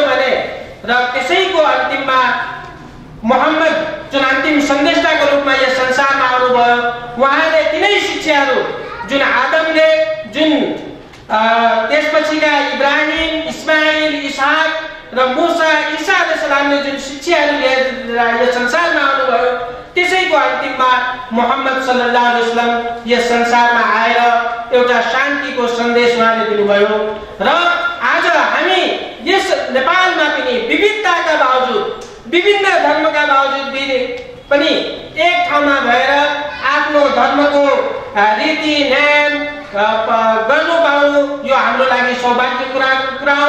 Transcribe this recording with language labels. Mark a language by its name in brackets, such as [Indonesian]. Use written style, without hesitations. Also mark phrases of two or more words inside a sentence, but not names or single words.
[Nepali] भने र त्यसैको अन्तिममा मोहम्मद जुन अन्तिम सन्देशताको रूपमा यस संसारमा आउनुभयो, उहाँले तिनै शिक्षाहरू जुन आदमले, जुन त्यसपछिका इब्राहिम, इस्माइल, इसहाक र मूसा, ईसा अलैहिस्सलामले जुन शिक्षाहरू लिएर यस संसारमा आउनुभयो, त्यसैको अन्तिममा मोहम्मद [Arabic] صلى الله عليه وسلم [Nepali] यस संसारमा आएर एउटा शान्तिको सन्देश उहाँले दिनुभयो। र आज हामी यस नेपालमा पनि विविधताका बावजुद, विभिन्न धर्मका बावजुद पनि एक ठाउँमा भएर आफ्नो धर्मको रीति न्याय गर्नु पाउनु यो हाम्रो लागि सौभाग्यको कुरा हो।